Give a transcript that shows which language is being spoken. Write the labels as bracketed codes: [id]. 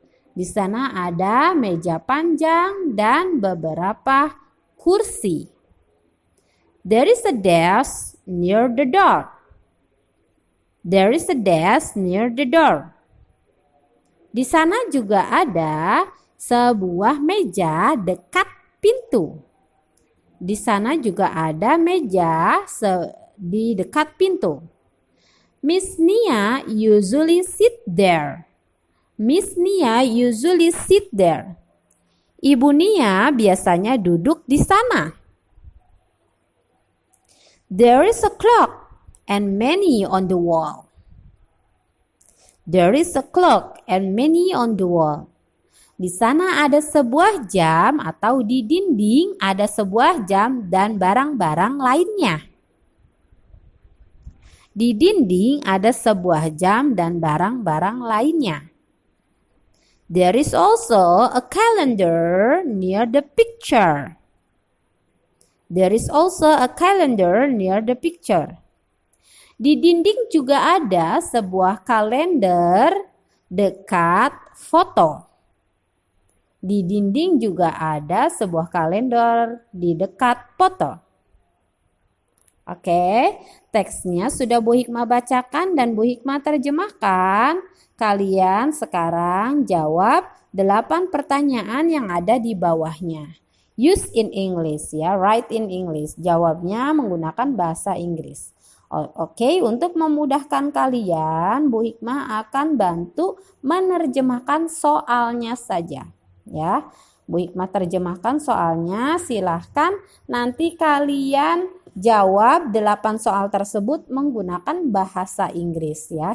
[id] Di sana ada meja panjang dan beberapa kursi. [en] There is a desk near the door. There is a desk near the door. [id] Di sana juga ada sebuah meja dekat pintu. Di sana juga ada meja di dekat pintu. [en] Miss Nia usually sit there. Miss Nia usually sit there. [id] Ibu Nia biasanya duduk di sana. [en] There is a clock and many on the wall. There is a clock and many on the wall. [id] Di sana ada sebuah jam atau di dinding ada sebuah jam dan barang-barang lainnya. Di dinding ada sebuah jam dan barang-barang lainnya. [en] There is also a calendar near the picture. There is also a calendar near the picture. [id] Di dinding juga ada sebuah kalender dekat foto. Di dinding juga ada sebuah kalender di dekat foto. Oke, teksnya sudah Bu Hikmah bacakan dan Bu Hikmah terjemahkan. Kalian sekarang jawab 8 pertanyaan yang ada di bawahnya. [en] Use in English ya, write in English. [id] Jawabnya menggunakan bahasa Inggris. Oke, untuk memudahkan kalian, Bu Hikmah akan bantu menerjemahkan soalnya saja. Ya, Bu Hikmah terjemahkan soalnya. Silahkan nanti kalian jawab 8 soal tersebut menggunakan bahasa Inggris ya.